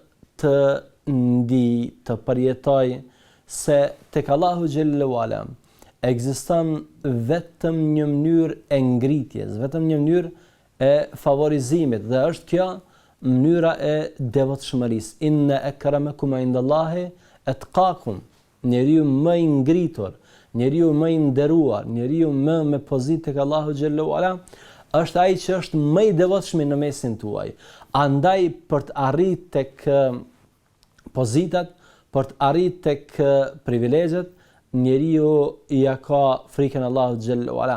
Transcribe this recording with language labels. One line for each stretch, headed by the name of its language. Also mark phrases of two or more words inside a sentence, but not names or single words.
Albanian: të përjetoj se tek Allahu
Arabic: جل وعلا
Albanian: ekziston vetëm një mënyrë e ngritjes, vetëm një mënyrë e favorizimit, dhe është kjo mënyra e devotshmërisë.
Arabic: إن أكرمكم عند الله أتقاكم.
Albanian: Njeriu më i ngritur, njeriu më i nderuar, njeriu më me pozitë tek Allahu
Arabic: جل وعلا
Albanian: është ai që është më i devotshëm në mesin tuaj. Andaj për të arritur tek pozitat, për të arritur tek privilegjet, njeriu ja ka frikën Allahu
Arabic: جل وعلا.